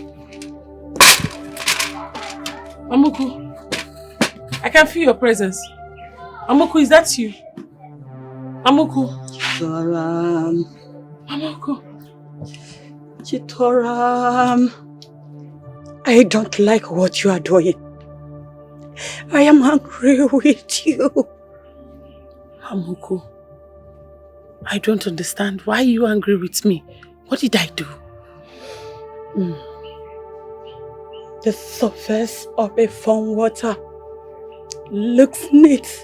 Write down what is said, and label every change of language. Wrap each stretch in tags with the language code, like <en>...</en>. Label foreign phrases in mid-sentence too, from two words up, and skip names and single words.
<en>Mamoko? I can feel your presence. Mamoko, is that you? Mamoko? Chitoram. Mamoko? Chitoram. I don't like what you are doing. I am angry with you. Mamoko, I don't understand. Why are you angry with me? What did I do? The surface of a foam water looks neat.</en>